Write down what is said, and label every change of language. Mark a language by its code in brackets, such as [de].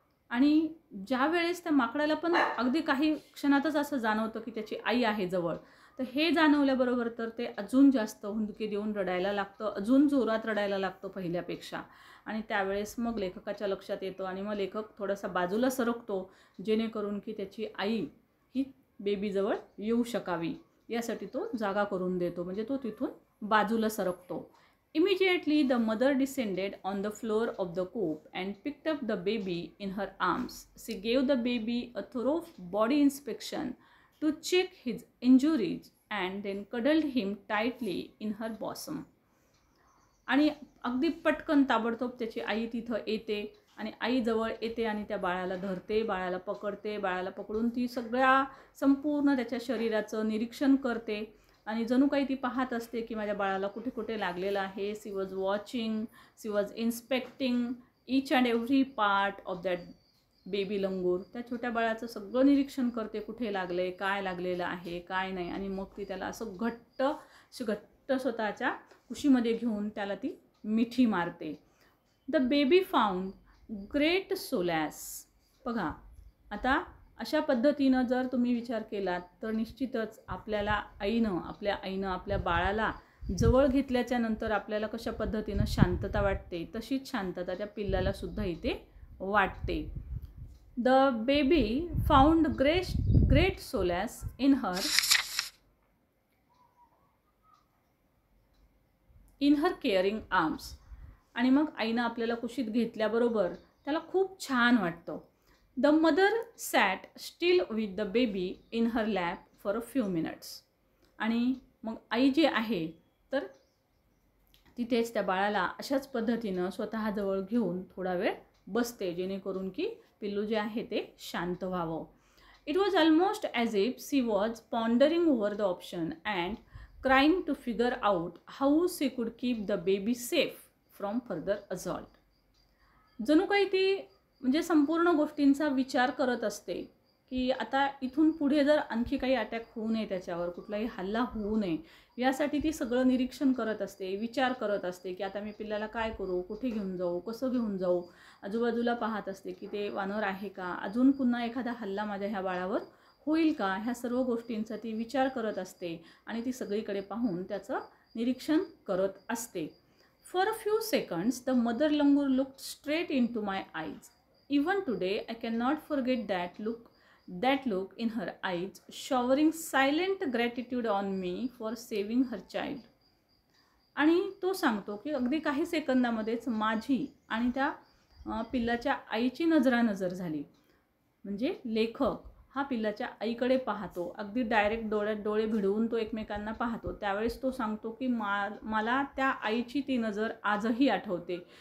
[mr] आणि ज्या वेळेस त्या माकडाला पण अगदी काही क्षणातच असं जाणवतं की त्याची आई आहे जवळ, तर हे जाणवल्याबरोबर तर ते अजून जास्त हुंदके देऊन रडायला लागतं, अजून जोरात रडायला लागतं पहिल्यापेक्षा. आणि त्यावेळेस मग लेखकाच्या लक्षात येतं आणि मग लेखक थोडासा बाजूला सरकतो, जेणेकरून की त्याची आई ही बेबीजवळ येऊ शकावी यासाठी तो जागा करून देतो, म्हणजे तो तिथून बाजूला सरकतो. [en] Immediately the mother descended on the floor of the coop and picked up the baby in her arms. She gave the baby a thorough body inspection to check his injuries and then cuddled him tightly in her bosom. [mr] आणि अगदी पटकन ताबडतोब त्याची आई तिथं येते आणि आई जवळ येते आणि त्या बाळाला धरते, बाळाला पकडते. बाळाला पकडून ती सगळ्या संपूर्ण त्याच्या शरीराचं निरीक्षण करते आणि जणू काही ती पाहत असते की माझ्या बाळाला कुठे कुठे लागलेलं आहे. [en] She was watching, she was inspecting each and every part of that baby langur. [mr] त्या छोट्या बाळाचं सगळं निरीक्षण करते, कुठे लागले, काय लागलेलं आहे, काय नाही. आणि मग ती त्याला असं घट्ट स्वतःच्या कुशीमध्ये घेऊन त्याला ती मिठी मारते. [en] The baby found great solace. [mr] बघा, आता अशा पद्धतीनं जर तुम्ही विचार केलात तर निश्चितच आपल्याला आपल्या आईनं आपल्या बाळाला जवळ घेतल्याच्या नंतर आपल्याला कशा पद्धतीनं शांतता वाटते, तशीच शांतता त्या पिल्लाला सुद्धा इथे वाटते. [en] The baby found great solace in her caring arms. [mr] आणि मग आईनं आपल्याला कुशीत घेतल्याबरोबर त्याला खूप छान वाटतं. [en] The mother sat still with the baby in her lap for a few minutes. [mr] आणि मग आई जी आहे तर तिथेच त्या बाळाला अशाच पद्धतीनं स्वतःजवळ घेऊन थोडा वेळ बसते, जेणेकरून की पिल्लू जे आहे ते शांत व्हावं. [en] It was almost as if she was pondering over the option and crying to figure out how she could keep the baby safe from further assault. [mr] जणू काही ती म्हणजे संपूर्ण गोष्टींचा विचार करत असते की आता इथून पुढे जर आणखी काही अटॅक होऊ नये, त्याच्यावर कुठलाही हल्ला होऊ नये, यासाठी ती सगळं निरीक्षण करत असते, विचार करत असते की आता मी पिल्लाला काय करू, कुठे घेऊन जाऊ, कसं घेऊन जाऊ. आजूबाजूला पाहत असते की ते वानर आहे का, अजून पुन्हा एखादा हल्ला माझ्या ह्या बाळावर होईल का, ह्या सर्व गोष्टींचा ती विचार करत असते आणि ती सगळीकडे पाहून त्याचं निरीक्षण करत असते. [en] For a few seconds, the mother langur looked straight into my eyes. Even today, I cannot forget that look in her eyes, showering silent gratitude on me for saving her child. [mr] आणि तो सांगतो की अगदी काही सेकंदामध्येच माझी आणि त्या पिल्लाच्या आईची नजरानजर झाली. म्हणजे लेखक हा पिल्लाच्या आईकडे पाहतो, अगदी डायरेक्ट डोळ्यात डोळे भिडवून तो एकमेकांना पाहतो. त्यावेळेस तो सांगतो की मला त्या आईची ती नजर आजही आठवते.